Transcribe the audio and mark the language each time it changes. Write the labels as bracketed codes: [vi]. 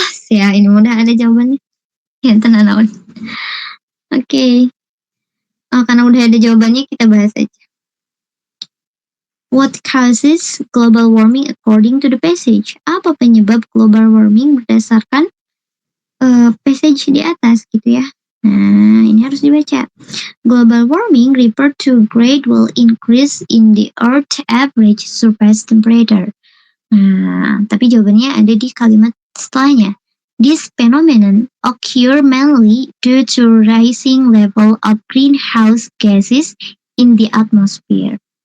[id] Ini udah ada jawabannya. Ya, tenang. Oke. Karena udah ada jawabannya, kita bahas aja. [en] What causes global warming according to the passage? [id] Apa penyebab global warming berdasarkan passage di atas gitu ya. Nah, ini harus dibaca. [en] Global warming refer to gradual increase in the Earth average surface temperature. [id] Nah, tapi jawabannya ada di kalimat setelahnya. [en] This phenomenon occur mainly due to rising level of greenhouse gases in the atmosphere.